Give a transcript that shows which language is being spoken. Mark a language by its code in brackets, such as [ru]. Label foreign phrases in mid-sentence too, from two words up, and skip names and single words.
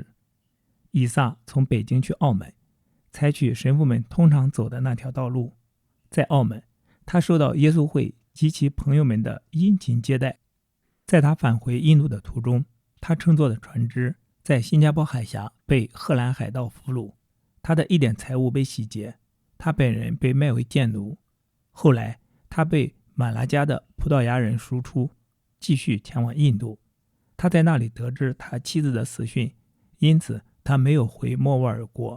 [zh] 以撒從北京去澳門，採取神父們通常走的那條道路。在澳門，他受到耶穌會及其朋友們的殷勤接待。在他返回印度的途中，他乘坐的船只在新加坡海峽被荷蘭海盜俘虜，他的一點財物被洗劫，他本人被賣為賤奴。後來他被馬拉加的葡萄牙人贖出，繼續前往印度。他在那裡得知他妻子的死訊，因此他沒有回莫卧兒國。